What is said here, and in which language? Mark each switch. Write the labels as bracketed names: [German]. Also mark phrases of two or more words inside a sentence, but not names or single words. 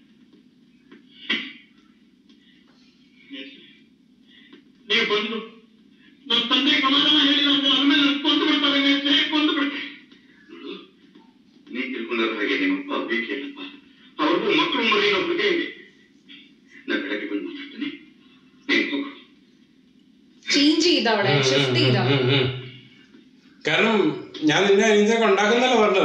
[Kannada] ನೀವು ಬಂದು ನನ್ನ ತಂದೆ ಸಮಾಧಾನ ಹೇಳಿಲ್ಲ ಅಂದ್ರೆ ಆಮೇಲೆ ಕೊಂದು ಬಿಡ್ತಾರೆ ಮಿಸ್ಟ್ರೆ, ಕೊಂದು ಬಿಡ್ತಾರೆ. ನೀ ತಿಳ್ಕೊಂಡರ ಹಾಗೆ ನಿಮ್ಮಪ್ಪ ಬೇಕಿಲ್ಲಪ್ಪ. ಅವ್ರಿಗೂ ಮಕ್ಕಳು ಮರಿ ಒಬ್ಬರಿಗೆ ನಾ ಬೆಳಗ್ಗೆ ಬಂದು ಮಾತಾಡ್ತೀನಿ. ನೀನು ಹೋಗು. [Malayalam] ചേഞ്ച് ചെയ്ത അവിടെ ഷിഫ്റ്റ് ചെയ്ത. കാരണം ഞാൻ നിന്നെ അരിഞ്ചൊക്കെ ഉണ്ടാക്കുന്നല്ലോ പറഞ്ഞത്.